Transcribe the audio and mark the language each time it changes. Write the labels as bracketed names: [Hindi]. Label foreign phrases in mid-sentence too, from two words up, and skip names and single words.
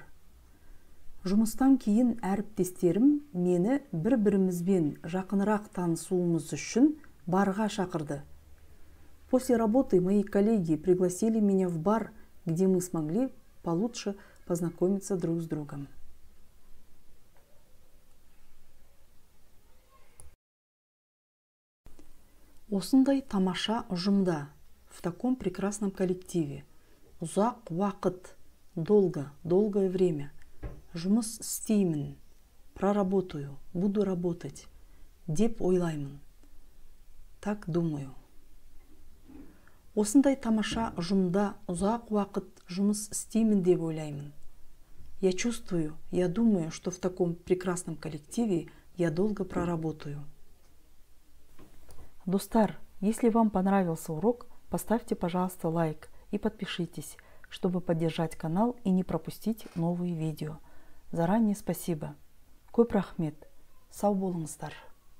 [Kazakh] Жұмыстан кейін әріптестерім мені бір-бірімізбен жақынырақ танысуымыз үшін барға шақырды. [Russian] После работы мои коллеги пригласили меня в бар, где мы смогли получше познакомиться друг с другом. [Kazakh] Осындай тамаша ұжымда, [Russian] в таком прекрасном коллективе, [Kazakh] ұзақ уақыт, [Russian] долгое время, [Kazakh] жұмыс істеймін, [Russian] проработаю, буду работать, [Kazakh] деп ойлаймын. [Russian] Так думаю. [Kazakh] Осындай тамаша ұжымда ұзақ уақыт жұмыс істеймін деп ойлаймын. [Russian] Я чувствую, я думаю, что в таком прекрасном коллективе я долго проработаю. Достар, если вам понравился урок, поставьте, пожалуйста, лайк и подпишитесь, чтобы поддержать канал и не пропустить новые видео. Заранее спасибо. [Kazakh] Көп рахмет. Сау болыңыздар.